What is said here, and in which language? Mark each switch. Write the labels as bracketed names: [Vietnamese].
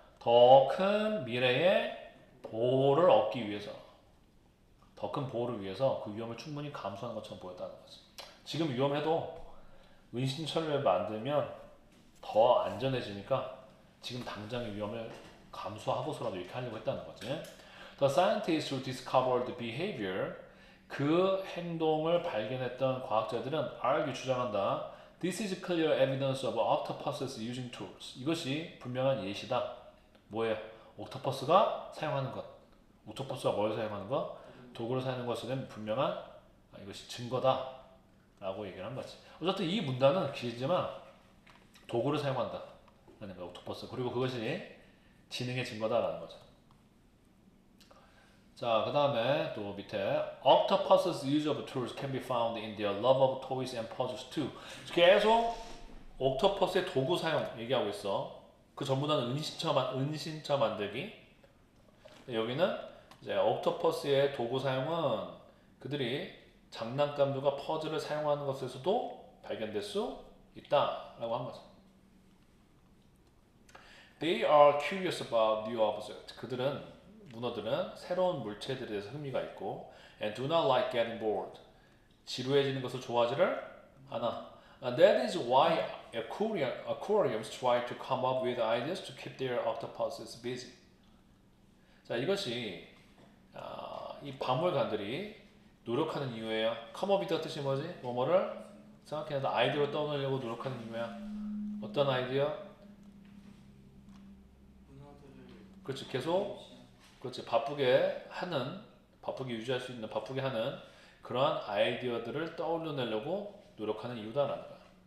[Korean] 더 큰 미래의 보호를 얻기 위해서. 더 큰 보호를 위해서 그 위험을 충분히 감수하는 것처럼 보였다는 거지. 지금 위험해도 은신처를 만들면 더 안전해지니까 지금 당장의 위험을 감수하고서라도 이렇게 하려고 했다는 거지. [English] The scientists who discovered the behavior, [Korean] 그 행동을 발견했던 과학자들은 [English] argue [Korean] 주장한다. [English] This is clear evidence of octopuses using tools. [Korean] 이것이 분명한 예시다. 뭐예요? 옥토퍼스가 사용하는 것. 옥토퍼스가 뭘 사용하는 것? 도구를 사용하는 것은 분명한 이것이 증거다. 라고 얘기를 한 거지. 어쨌든 이 문단은 길지만 도구를 사용한다. 라는 거야, 옥토퍼스. 그리고 그것이 지능의 증거다라는 거죠. 자, 그 다음에 또 밑에 [English] Octopus's use of tools can be found in their love of toys and puzzles too. [Korean] 계속 옥토퍼스의 도구 사용 얘기하고 있어. 그 전문화는 은신처 만들기. 여기는 이제 옥토퍼스의 도구 사용은 그들이 장난감들과 퍼즐을 사용하는 것에서도 발견될 수 있다라고 한 거죠. [English] They are curious about new objects. [Korean] 문어들은 새로운 물체들에 대해서 흥미가 있고 [English] and do not like getting bored. [Korean] 지루해지는 것을 좋아하지를 않아. [English] And that is why aquariums try to come up with ideas to keep their octopuses busy. [Korean] 자, 이것이 이 박물관들이 노력하는 이유예요. come up이라는 뜻이 뭐지? 뭐뭐를 생각해내다 아이디어를 떠오르려고 노력하는 이유야. 어떤 아이디어? 그렇지, 계속 그렇지, 바쁘게 유지할 수 있는, 바쁘게 하는 그러한 아이디어들을 떠올려내려고 노력하는 이유다라는 거야.